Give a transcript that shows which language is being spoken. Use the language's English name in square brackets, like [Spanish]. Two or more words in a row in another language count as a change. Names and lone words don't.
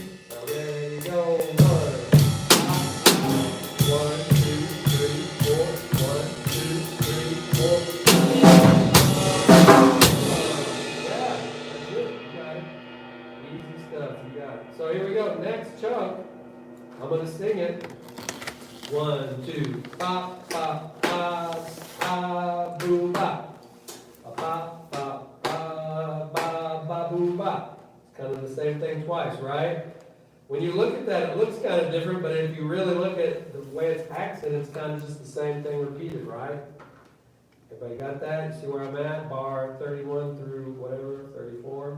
[English] Ready, go. 1, 2, 3, 4. 1, 2, 3, 4. Yeah, that's it. You got it. Easy stuff. You got it. So here we go. Next chunk. I'm going to sing it. 1, 2, pa, pa, pa, pa, boom, ba. Pa, pa, pa, ba, ba, boom, ba. It's kind of the same thing twice, right? When you look at that, it looks kind of different, but if you really look at the way it's accented, it's kind of just the same thing repeated, right? Everybody got that? You see where I'm at? Bar 31 through whatever, 34.